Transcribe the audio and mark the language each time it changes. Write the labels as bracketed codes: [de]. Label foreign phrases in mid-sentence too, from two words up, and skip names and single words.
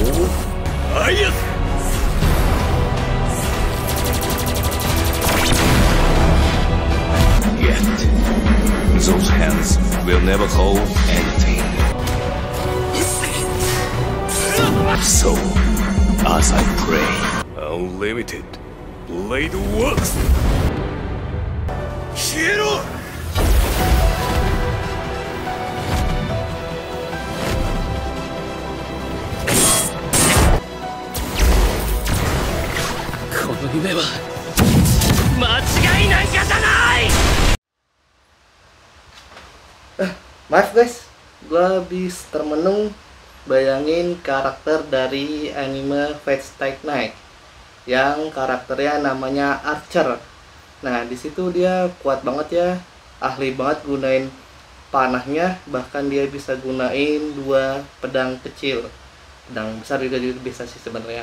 [en] Yet, those hands will never hold anything. So, as I pray, unlimited blade works. Hero! [ja] この夢は間違いなんかじゃない。 [id] Maaf guys, gue habis termenung bayangin karakter dari anime Fate Stay Night yang karakternya namanya Archer. Nah di situ dia kuat banget ya, ahli banget gunain panahnya, bahkan dia bisa gunain 2 pedang kecil, pedang besar juga bisa sih sebenarnya.